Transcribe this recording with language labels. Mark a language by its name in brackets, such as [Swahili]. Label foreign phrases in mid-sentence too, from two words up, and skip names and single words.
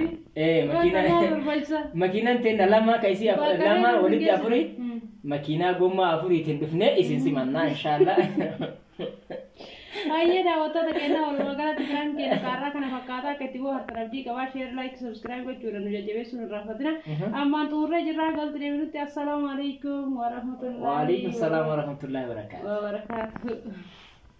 [Oromo] Makiinaan tiin lama kaisi lama walit afuri. Makiinaa gomma afuri tiin dhufne isin simannaa inshallah. Aye daawwattoota keenya walumaa galatti filan keenya kaarraa kana fakkaataa akka itti bohaartan abdii qabaa [English] share like subscribe [Oromo] gochuudhaan nu jajjabeessuun irraa fatina ammaan xumurree jirraa galti deebinutti [Arabic] السلام عليكم ورحمة الله وعليكم السلام ورحمة الله وبركاته.